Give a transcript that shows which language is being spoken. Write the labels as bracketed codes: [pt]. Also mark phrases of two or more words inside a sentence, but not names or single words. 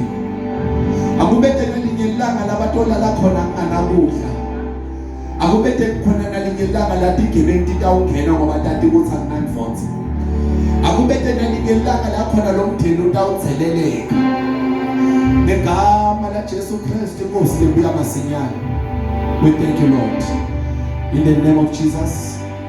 [ss] Akubethe nalinye ilanga labatola lakhona nganakudla. Akubethe khona nalinye ilanga latigebengu titawungena ngoba tati kuthi akunandvodza. Akubethe nalinye ilanga lakhona lomndeni utawutheleleka. Negama la Jesu Kristu Nkosi lembuya masinyane. [en] We thank you, Lord. In the name of Jesus.